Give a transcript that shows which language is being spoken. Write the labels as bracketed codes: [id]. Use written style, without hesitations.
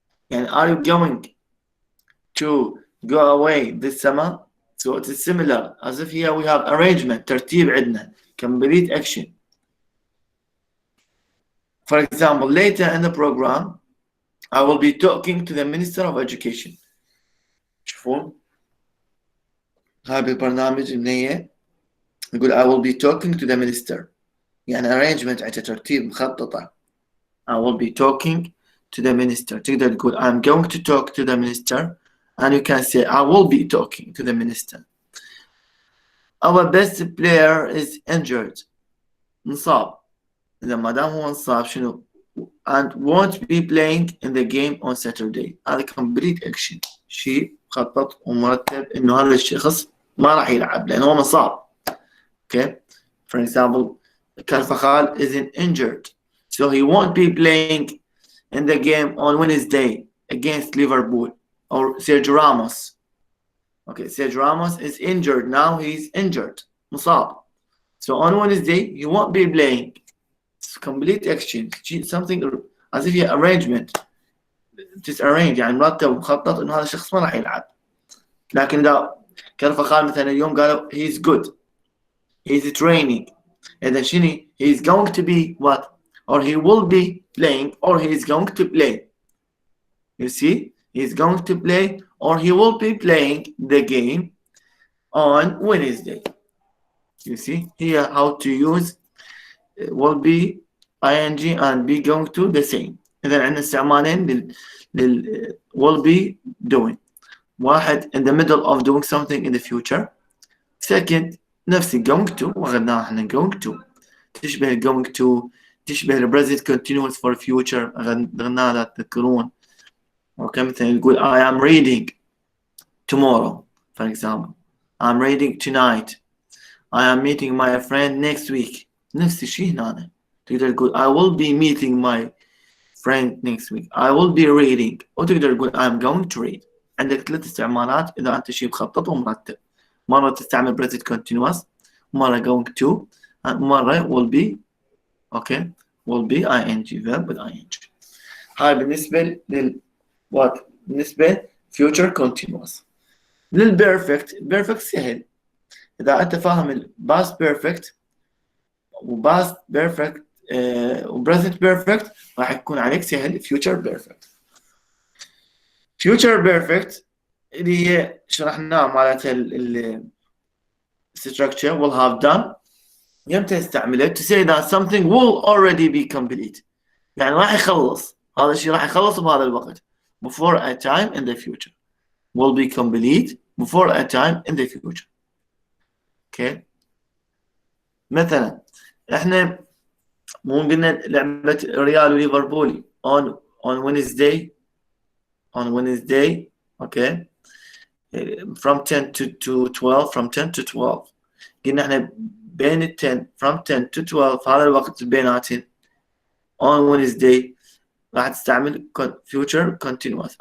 [en] يعني are you going to go away this summer? So it is similar as if here we have arrangement ترتيب عندنا complete action. For example, later in the program I will be talking to the Minister of Education. [ar] شوفون هاي بالبرنامج النية يقول I will be talking to the minister، يعني arrangement عندها ترتيب مخططة. [en] I will be talking to the minister. تقدر تقول I'm going to talk to the minister, and you can say I will be talking to the minister. Our best player is injured. [ar] انصاب. [en] إذا ما دام هو انصاب شنو؟ and won't be playing in the game on Saturday. [ar] هذا complete action، شيء مخطط ومرتب إنه هذا الشخص ما راح يلعب لأنه هو مصاب. [en] Okay. For example, Carvajal isn't injured, so he won't be playing in the game on Wednesday against Liverpool. Or Sergio Ramos. Okay, Sergio Ramos is injured now. He's injured. مصاب. So on Wednesday he won't be playing. It's complete action. Something as if he arrangement. [ar] Disarrange يعني مرتب ومخطط إنه هذا الشخص ما راح يلعب. لكن إذا كارفاخال مثلا اليوم قالوا he's good. [en] He's training. إذا شنو? He's going to be what? Or he will be playing, or he is going to play. You see? He's going to play, or he will be playing the game on Wednesday. You see? Here how to use will be ing and be going to the same. [ar] إذا عندنا استعمالين لل will be doing. [en] واحد in the middle of doing something in the future. Second نفس going to وأخذناها احنا going to تشبه going to تشبه ال present continuous for future أخذناها لا تذكرون. أوكي مثلا يقول I am reading tomorrow for example. I'm reading tonight. I am meeting my friend next week. نفس الشيء هنا تقدر تقول I will be meeting my friend next week. I will be reading. وتقدر تقول I'm going to read. [ar] عندك ثلاث استعمالات إذا أنت شيء مخطط ومرتب. مرة تستعمل present continuous، مرة going to، مرة will be. [en] okay will be ing verb with ing. هاي بالنسبة what بالنسبة future continuous. perfect سهل. [ar] إذا أنت فاهم ال past perfect و past perfect و present perfect راح يكون عليك سهل future perfect. future perfect اللي هي شرحناها مالتها ال structure will have done. [en] يمتى استعملها to say that something will already be complete، يعني راح يخلص هذا الشيء راح يخلص بهذا الوقت before a time in the future. will be complete before a time in the future. okay مثلا احنا مو قلنا لعبة ريال وليفربول on Wednesday okay from 10 to 12 from 10 to 12 قلنا احنا بين ال 10 from 10 to 12 هذا الوقت بيناتهم on Wednesday راح تستعمل future continuous.